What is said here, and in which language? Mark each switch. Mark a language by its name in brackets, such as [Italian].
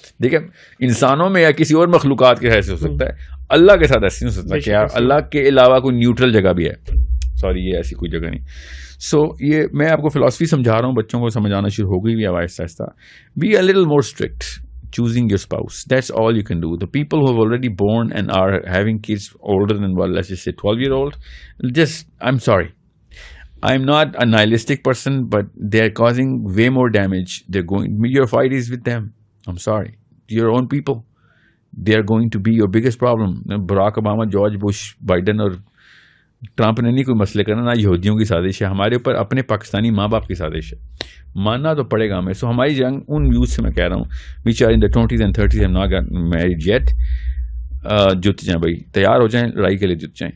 [Urdu] دیکھیں انسانوں میں یا کسی اور مخلوقات کے ایسے ہو سکتا ہے, اللہ کے ساتھ ایسے نہیں ہو سکتا کہ اللہ کے علاوہ کوئی نیوٹرل جگہ بھی ہے. سوری, یہ ایسی کوئی جگہ نہیں. سو یہ میں آپ کو فلاسفی سمجھا رہا ہوں, بچوں کو سمجھانا شروع ہو گئی بھی آہستہ آہستہ. [English] Be a little more strict choosing your spouse. That's all you can do. The people who have already born and are having kids older than, well, let's just say 12-year-old, just, I'm sorry, I'm not a nihilistic person, but they're causing way more damage. Your fight is with them. I'm sorry. Your own people. They are going to be your biggest problem. [Urdu] Barack Obama, George Bush, Biden اور Trump نے نہیں کوئی مسئلے کرنا, نہ یہودیوں کی سازش ہے, ہمارے اوپر اپنے پاکستانی ماں باپ کی سازش ہے. ماننا تو پڑے گا ہمیں. سو ہماری جنگ ان یوتھ سے میں کہہ رہا ہوں [English] which are in the 20s and 30s have not got married yet, [Urdu] جت جائیں بھائی, تیار ہو جائیں, لڑائی کے لیے جت جائیں.